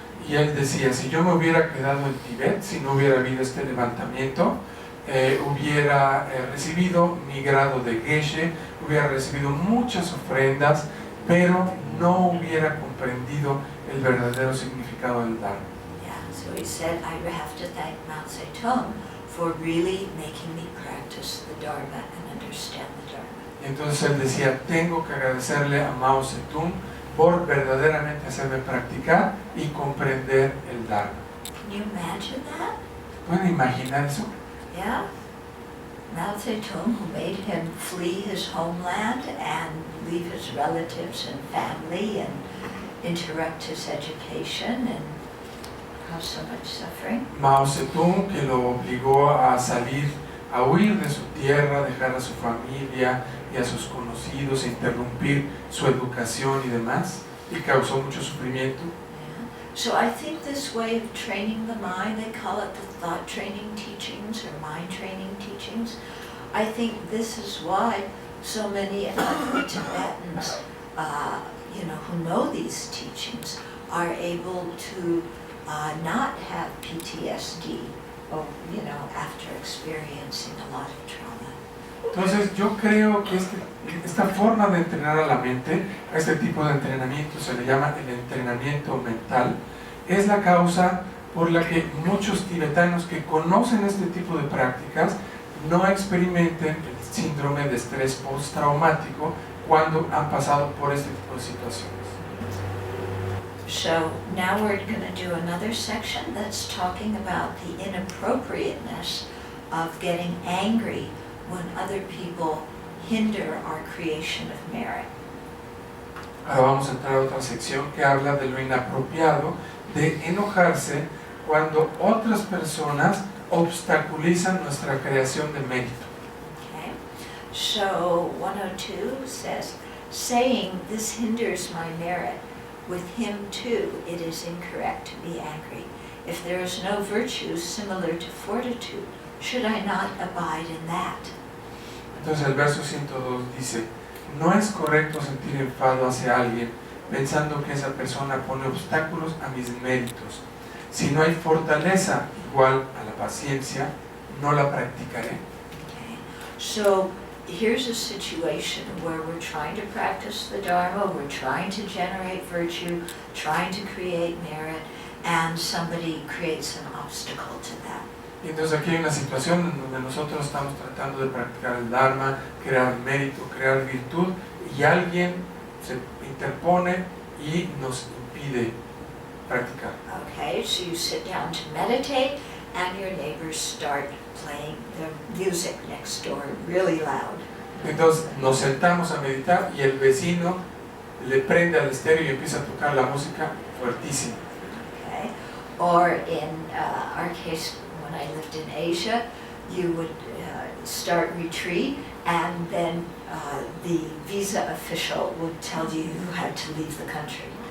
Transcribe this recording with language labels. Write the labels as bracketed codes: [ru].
[es] Y él decía, si yo me hubiera quedado en Tibet, si no hubiera habido este levantamiento, hubiera recibido mi grado de Geshe, hubiera recibido muchas ofrendas, pero no hubiera comprendido el verdadero significado del Dharma. [en] Yeah, so he said, I have to thank Mao Zedong for really making me practice the Dharma and understand the Dharma. [es] Y entonces él decía, tengo que agradecerle a Mao Zedong por verdaderamente hacerme practicar y comprender el Dharma. [en] Can you imagine that? [es] ¿Pueden imaginar eso? [en] Yeah. Mao Zedong, who made him flee his homeland and leave his relatives and family and interrupt his education and cause so much suffering. [es] Mao Zedong, que lo obligó a salir, a huir de su tierra, dejar a su familia, y a sus conocidos, e interrumpir su educación y demás, y causó mucho sufrimiento. [en] So I think this way of training the mind, they call it the thought training teachings or mind training teachings. I think this is why so many of the Tibetans, who know these teachings, are able to not have PTSD, after experiencing a lot of trauma. [es] Entonces yo creo que esta forma de entrenar a la mente, a este tipo de entrenamiento se le llama el entrenamiento mental, es la causa por la que muchos tibetanos que conocen este tipo de prácticas no experimenten el síndrome de estrés postraumático cuando han pasado por este tipo de situaciones. [en] So now we're going to do another section that's talking about the inappropriateness of getting angry when other people hinder our creation of merit. [es] Ahora vamos a entrar a otra sección que habla de lo inapropiado de enojarse cuando otras personas obstaculizan nuestra creación de mérito. [en] Okay. So 102 says, saying this hinders my merit, with him too it is incorrect to be angry. If there is no virtue similar to fortitude, should I not abide in that? [es] Entonces el verso 102 dice, no es correcto sentir enfado hacia alguien pensando que esa persona pone obstáculos a mis méritos. Si no hay fortaleza igual a la paciencia, no la practicaré. [en] Okay. So here's a situation where we're trying to practice the Dharma, we're trying to generate virtue, trying to create merit, and somebody creates an obstacle to that. [es] Y entonces aquí hay una situación en donde nosotros estamos tratando de practicar el Dharma, crear mérito, crear virtud, y alguien se interpone y nos impide practicar. [en] Okay, so you sit down to meditate and your neighbors start playing their music next door really loud. [es] Entonces nos sentamos a meditar y el vecino le prende al estéreo y empieza a tocar la música fuertísima. [en] Okay, or in our case, when I lived in Asia, you would start retreat and then the visa official would tell you you had to leave the country.